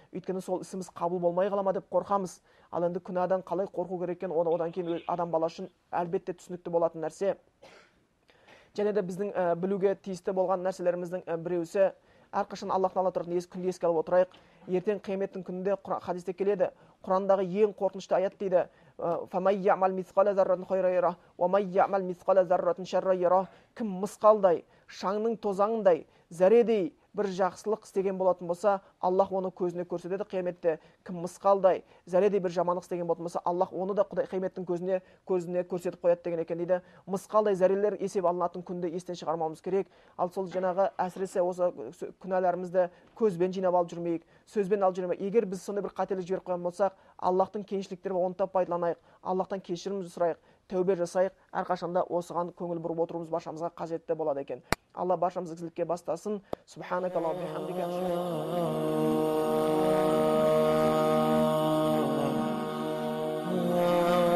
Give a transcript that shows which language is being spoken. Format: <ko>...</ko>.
<kk>Өйткені сол ісіміз қабыл болмай қала ма деп қорқамыз. Ал енді күнәдан қалай қорқу керек екен, одан кейін адам баласы үшін әлбетте түсінікті болатын нәрсе. Және де біздің білуге тиісті болған нәрселеріміздің біреусі, әрқашан Аллах Тағала тұратын күнді еске алып отырайық. Ертең қияметтің күнінде хадисте келеді. Құрандағы ең қорқынышты аят дейді:</kk> <ar>فَمَنْ يَعْمَلْ مِثْقَالَ ذَرَّةٍ خَيْرًا يَرَهُ وَمَنْ يَعْمَلْ мِثْقَالَ ذَرَّةٍ شَرًّا يَرَهُ.</ar> <kk>Кім мысқалдай, шаңның тозаңындай, зәредей бір жақсылық істеген болатын болса, Аллах оны көзіне көрсетеді қияметте. Кім мысқалдай, зәредей бір жамандық істеген болатын болса, Аллах оны да қияметдің көзіне көрсетіп қояды деген екен дейді. Мысқалдай зәрелер есеп алынатын күнді естен шығармауымыз керек. Ал сол жаңағы әсіресе осы күнәларымызды көзбен жинап алып жүрмейік, сөзбен алып жүрмейік. Егер біз сондай бір қателік жіберіп қойған болсақ, Аллахтың кеңшіліктері оны да пайдаланайық, Аллахтан кешірім сұрайық, тәубе жасайық. Әрқашанда осыған көңіл бұрып отыруымыз баршамызға қажетті болады екен. Алла баршамызды ізгілікке бастасын.</kk> <ar>Субханакаллахумма ва бихамдика.</ar>